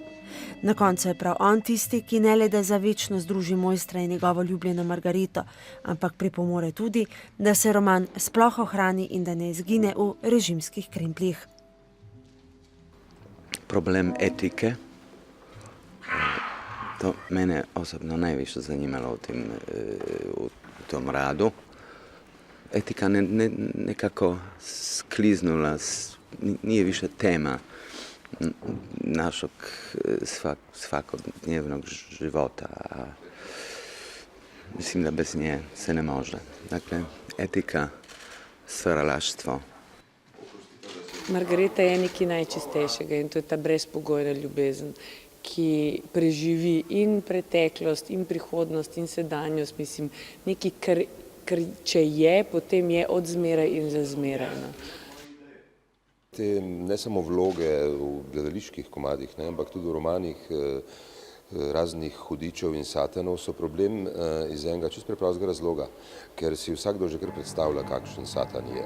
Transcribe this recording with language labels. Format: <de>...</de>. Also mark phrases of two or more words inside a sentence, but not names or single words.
<sl>Na koncu je prav on tisti, ki ne le da za večno združi mojstra in njegovo ljubljeno Margarito, ampak pripomore tudi, da se roman sploh ohrani in da ne izgine v režimskih krempljih.</sl> <hr>Problem etike, to mene osobno najviše zanimalo u tom radu. Etika nekako skliznula, nije više tema našeg svakodnevnog života, a mislim da bez nje se ne može. Dakle, etika, stvaralaštvo.</hr> <sl>Margareta je nekaj najčistejšega in to je ta brezpogojna ljubezen, ki preživi in preteklost, in prihodnost, in sedanjost. Mislim, nekaj, kar če je, potem je od zmeraj in za zmeraj. No. Te ne samo vloge v gledaliških komadih, ampak tudi v romanih raznih hudičev in satanov so problem iz enega čisto preprostega razloga, ker si vsakdo že kar predstavlja, kakšen satan je.</sl>